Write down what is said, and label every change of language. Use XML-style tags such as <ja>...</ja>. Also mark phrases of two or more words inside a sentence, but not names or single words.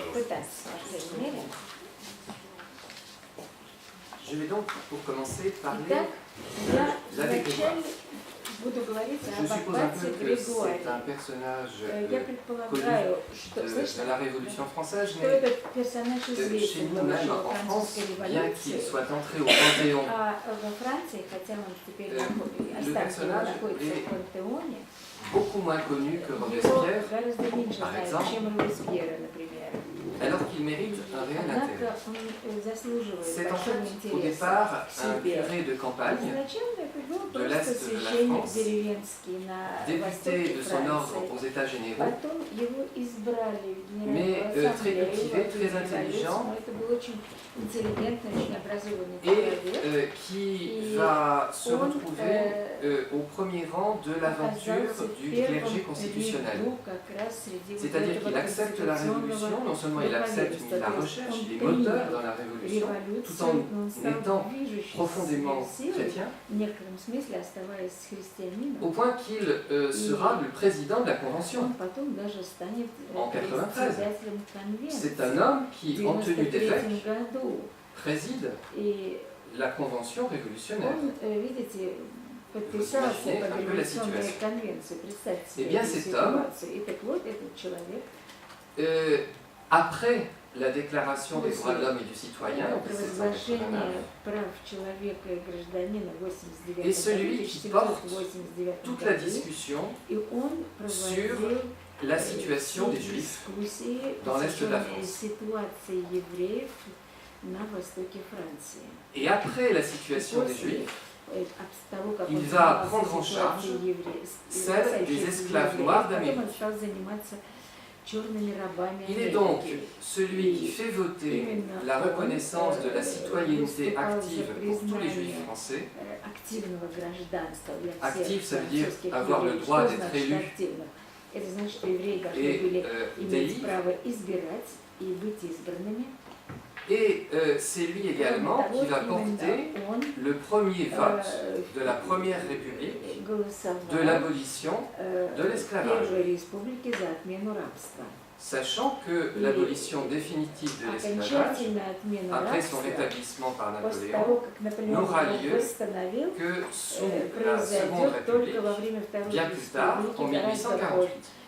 <fr>Je vais donc, pour commencer, parler</fr> <ru>Итак,</ru> <fr>de</fr> <ru>я</ru> <fr>l'abbé Grégoire.</fr> <ru>вначале буду говорить</ru> <fr>Je</fr> <ru>об</ru> <fr>suppose un</fr> <ru>аббате</ru> <fr>peu que c'est</fr> <ru>Григории.</ru> <fr>un personnage</fr> <ru>Я предполагаю, что,</ru> <fr>de la Révolution française,</fr> <ru>что</ru> <fr>mais</fr> <ru>этот персонаж</ru> <fr>chez</fr> <ru>известен</ru> <fr>nous, même</fr> <ru>еще</ru> <fr>en France,</fr> <ru>французской</ru> <fr>bien qu'il</fr> <ru>революции.</ru> <fr>soit entré au Panthéon,</fr> <ru>А во Франции, хотя он теперь останки</ru> <fr>personnage</fr> <ru>находится</ru> <fr>est</fr> <ru>в пантеоне,</ru> <fr>beaucoup moins connu que</fr> <ru>его</ru> <fr>Robespierre,</fr> <ru>гораздо меньше</ru> <fr>par</fr> <ru>знают,</ru> <fr>exemple.</fr> <ru>чем Робеспьера, например.</ru> <fr>alors qu'il mérite un réel intérêt.</fr> <ru>Однако он заслуживает</ru> <fr>C'est en</fr> <ru>большого</ru> <fr>fait au</fr> <ru>интереса</ru> <fr>départ</fr> <ru>к</ru> <fr>un</fr> <ru>себе.</ru> <fr>curé de campagne,</fr> <ru>Изначально это был</ru> <fr>de</fr> <ru>просто</ru> <fr>l'Est de la</fr> <ru>священник</ru> <fr>France,</fr> <ru>деревенский на</ru> <fr>député</fr> <ru>востоке</ru> <fr>de son ordre</fr> <ru>Франции.</ru> <fr>aux États généraux,</fr> <ru>Потом его избрали в</ru> <fr>mais</fr> <ru>Генеральную</ru> <fr>très</fr> <ru>ассамблею,</ru> <fr>cultivé,</fr> <ru>во</ru> <fr>très</fr> <ru>время</ru> <fr>intelligent,</fr> <ru>революции. Но это был очень интеллигентный, очень образованный</ru> <fr>et</fr> <ru>человек.</ru> <fr>qui va se on, retrouver au premier rang de l'aventure</fr> <ru>оказался в</ru> <fr>du</fr> <ru>первом</ru> <fr>clergé constitutionnel.</fr> <ru>ряду как раз среди вот</ru> <fr>C'est-à-dire</fr> <ru>этого</ru> <fr>qu'il accepte la révolution, non seulement il accepte, mais il la recherche, il est moteur dans la révolution, tout en étant profondément chrétien,</fr> <ru>в некотором смысле оставаясь христианином.</ru> <fr>au point qu'il sera le président de la Convention.</fr> <ru>Он потом даже станет</ru> <fr>En 93.</fr> <ru>председателем конвенции.</ru> <fr>C'est un homme qui, en tenue</fr> <ru>В</ru> <fr>d'évêque,</fr> <ru>1993 году.</ru> <fr>préside</fr> <ru>И</ru> <fr>la Convention révolutionnaire.</fr> <ru>он, видите, подписался</ru> <fr>imaginez</fr> <ru>под</ru> <fr>un peu la</fr> <ru>революционной</ru> <fr>situation.</fr> <ru>конвенцией. Представьте</ru> <fr>Eh</fr> <ru>себе</ru> <fr>bien,</fr> <ru>эту</ru> <fr>cet homme,</fr> <ru>ситуацию. И так вот, этот человек,</ru> <fr>après la déclaration des droits de l'homme et du citoyen, en</fr> <ru>провозглашение</ru> <fr>1789,</fr> <ru>прав человека и гражданина в 89</ru> <fr>Et celui qui porte</fr> <ru>1789</ru> <fr>toute la</fr> <ru>году,</ru> <fr>discussion</fr> <ru>и он проводил</ru> <fr>la situation des Juifs</fr> <ru>дискуссии,</ru> <fr>dans l'Est de la</fr> <ru>посвященные</ru> <fr>France.</fr> <ru>ситуации евреев на востоке Франции.</ru> <fr>Et après la situation des Juifs,</fr> <ru>От того, как</ru> <fr>il</fr> <ru>он</ru> <fr>va</fr> <ru>занимался</ru> <fr>prendre en</fr> <ru>ситуацией</ru> <fr>charge</fr> <ru>евреев,</ru> <fr>celle des esclaves noirs</fr> <ru>потом</ru> <fr>d'Amérique.</fr> <ru>он стал заниматься черными рабами</ru> <fr>Il est donc</fr> <ru>Америки.</ru> <fr>celui qui fait voter la reconnaissance de la citoyenneté active pour tous les Juifs français.</fr> <ru>Активного гражданства для всех</ru> <fr>Actif, ça veut dire</fr> <ru>французских</ru> <fr>avoir le</fr> <ru>евреев.</ru> <fr>droit</fr> <ru>Что</ru> <fr>d'être</fr> <ru>значит</ru> <fr>élu</fr> <ru>активно? Это значит, что евреи должны</ru> <fr>et</fr> <ru>были иметь</ru> <fr>d'élire.</fr> <ru>право избирать и быть избранными.</ru> <fr>Et c'est lui également qui va porter le premier vote de la Première République de l'abolition de l'esclavage. Sachant que l'abolition définitive de l'esclavage, après son rétablissement par Napoléon, n'aura lieu que sous la Seconde République, bien plus tard, en 1848.</fr>